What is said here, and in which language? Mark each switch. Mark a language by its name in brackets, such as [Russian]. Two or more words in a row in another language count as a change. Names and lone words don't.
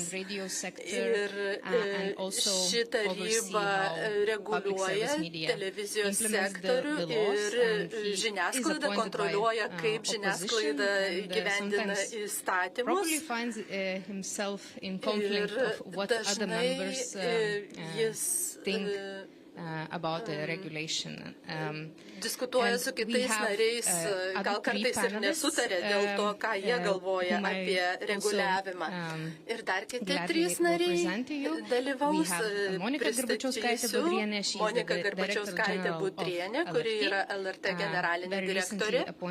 [Lithuanian] Ir ši taryba reguliuoja televizijos sektorių ir žiniasklaidą kontroliuoja, kaip žiniasklaida įgyvendina įstatymus. Ir dažnai jis [English] about the regulation. [Lithuanian] Diskutuoja su kitais nariais, gal kartais ir nesutarė dėl to, ką jie galvoja apie reguliavimą. Ir dar kiti trys nariai dalyvaus. Pristatysiu Monika Garbačiauskaitė Budrienė, kuri yra LRT generalinė direktorė.